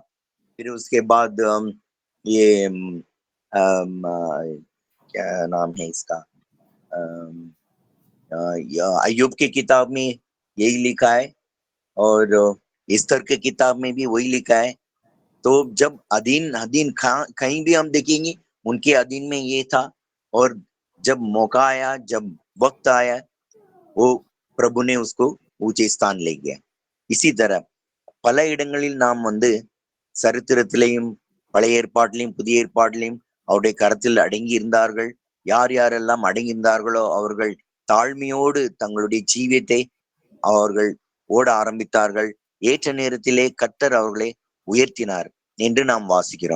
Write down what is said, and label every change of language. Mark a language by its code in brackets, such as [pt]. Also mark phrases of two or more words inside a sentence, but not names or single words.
[hi] फिर उसके बाद ये क्या नाम है इसका, अय्यूब के किताब में यही लिखा है और इस्तर के किताब में भी वही लिखा है. तो जब अधीन कहीं भी हम देखेंगे उनके अधीन में ये था, और जब मौका आया, जब वक्त आया, वो प्रभु ने उसको ऊंचे स्थान ले गया. इसी तरह [ta] பல இடங்களில் நாம் சரித்திரத்திலையும் பழைய ஏற்பாட்டிலையும் புதிய ஏற்பாட்டிலையும் அவருடைய கரத்தில் அடங்கி இருந்தார்கள். யார் யாரெல்லாம் அடங்கி இருந்தார்களோ அவர்கள் தாழ்மையோடு தங்களுடைய ஜீவியத்தை அவர்கள் ஓட ஆரம்பித்தார்கள். ஏற்ற நேரத்திலே கர்த்தர் அவர்களை உயர்த்தினார் என்று நாம் வாசிக்கிறோம்.